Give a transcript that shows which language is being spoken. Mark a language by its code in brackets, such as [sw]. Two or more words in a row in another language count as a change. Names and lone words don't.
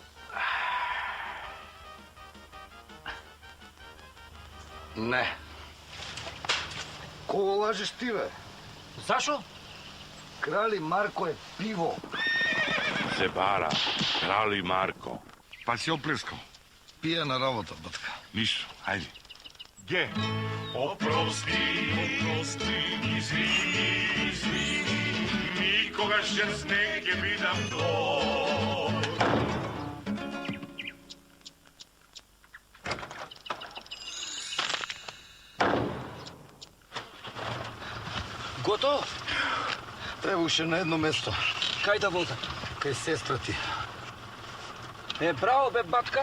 [mk] Не. Кого лажеш ти, бе? Зашо? Крали Марко е пиво. Се бара. Крали Марко. Па си оплескал. Пие на работа, батка. Ништо, ајде. Ге. Oprosti, izvini, nikogaš jaz neke bidam to. Готов? Треба уште на едно место. Кај да возам? Кај сестра ти. Браво, бе, батка.